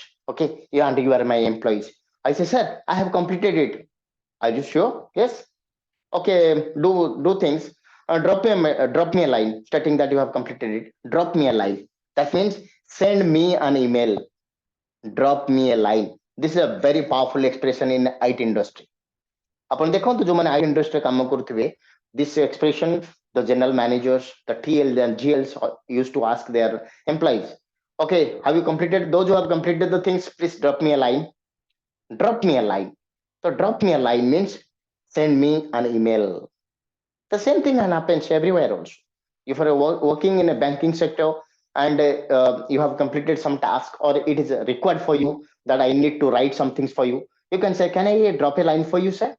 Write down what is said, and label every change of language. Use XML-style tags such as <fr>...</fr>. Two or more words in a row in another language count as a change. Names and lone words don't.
<en>Okay, and you are my employees. I say, sir, I have completed it. Are you sure? Yes. Okay. Do things. Drop me a line stating that you have completed it. Drop me a line. That means send me an email. Drop me a line. This is a very powerful expression in IT industry.</en> <or>ଆପଣ ଦେଖନ୍ତୁ ଯୋଉମାନେ</or> <en>IT industry</en> <or>କାମ କରୁଥିବେ,</or> <en>this expression the general managers, the TL and GLs used to ask their employees, okay, have you completed? Those who have completed the things, please drop me a line. Drop me a line. So drop me a line means send me an email. The same thing happens everywhere also. If you are working in a banking sector and you have completed some task, or it is required for you that I need to write some things for you, you can say, can I drop a line for you, sir?</en>